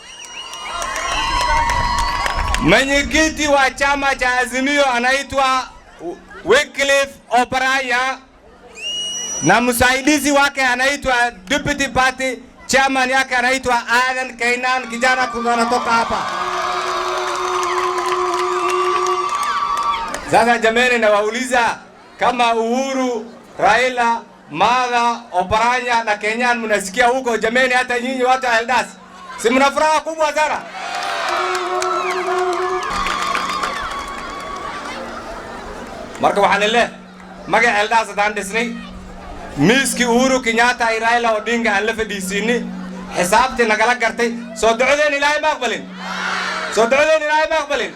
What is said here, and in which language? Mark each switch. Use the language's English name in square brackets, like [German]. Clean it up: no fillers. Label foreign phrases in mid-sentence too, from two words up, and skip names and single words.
[Swahili] Mwenyekiti wa chama cha Azimio anaitwa Wycliffe Oparanya na msaidizi wake anaitwa [English] Deputy Party Chairman [Swahili] yake anaitwa Adan Kainan, kijana kutoka hapa. Sasa jameni, nawauliza kama Uhuru, Raila, Martha Oparanya na Kenyan mnasikia huko jameni, hata nyinyi watu wa Eldas si mna furaha kubwa sana? [Somali] Marka waxaan leeyahay magaca Eldas hadaan dhisnay miiskii Uhuru Kenyatta ay Raila Odinga aan la fadhiisinay xisaabtii nagala gartay soo ducadeen Ilaahay ma aqbalin, soo ducadeen Ilaahay ma aqbalin.